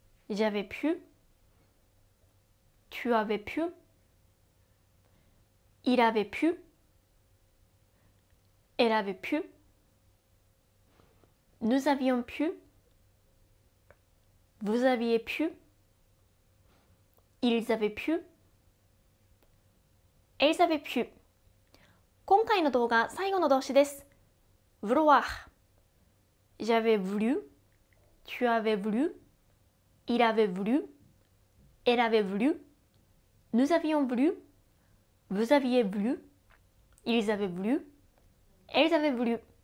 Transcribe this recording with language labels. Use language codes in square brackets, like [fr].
[fr] j'avais pu, tu avais pu, il avait pu, elle avait pu, nous avions pu, vous aviez pu, ils avaient pu, elles avaient pu。 [ja] 今回の動画最後の動詞です。 [fr] vouloir j'avais voulu, tu avais voulu, il avait voulu, elle avait voulu, nous avions voulu, vous aviez voulu, ils avaient voulu, elles avaient voulu。